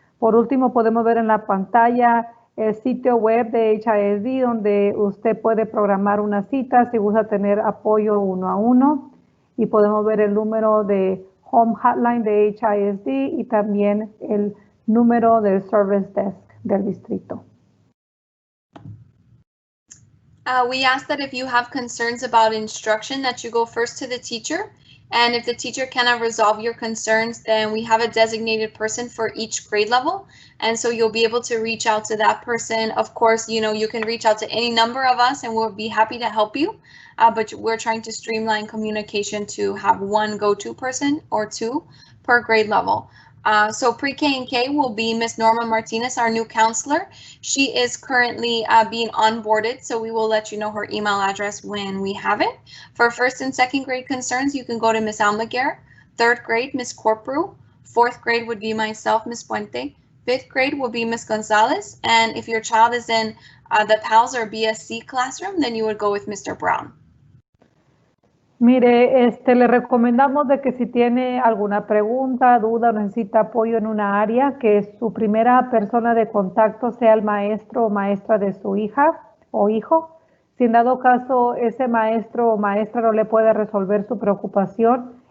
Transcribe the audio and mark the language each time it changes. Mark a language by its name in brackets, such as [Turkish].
[Spanish] Por último, podemos ver en la pantalla el sitio web de HISD donde usted puede programar una cita si gusta tener apoyo 1-a-1, y podemos ver el número de Home Hotline de HISD y también el número del Service Desk del distrito. [English] We ask that if you have concerns about instruction that you go first to the teacher. And if the teacher cannot resolve your concerns, then we have a designated person for each grade level. And so you'll be able to reach out to that person. Of course, you can reach out to any number of us and we'll be happy to help you. But we're trying to streamline communication to have one go-to person or two per grade level. So pre-K and K will be Miss Norma Martinez, our new counselor. She is currently being onboarded, so we will let you know her email address when we have it. For first and second grade concerns, you can go to Miss Almaguer. Third grade, Miss Corpru. Fourth grade would be myself, Miss Puente. Fifth grade will be Miss Gonzalez. And if your child is in the PALS or BSC classroom, then you would go with Mr. Brown. [Spanish] Mire, le recomendamos de que si tiene alguna pregunta, duda o necesita apoyo en una área, que su primera persona de contacto sea el maestro o maestra de su hija o hijo. Si en dado caso ese maestro o maestra no le puede resolver su preocupación,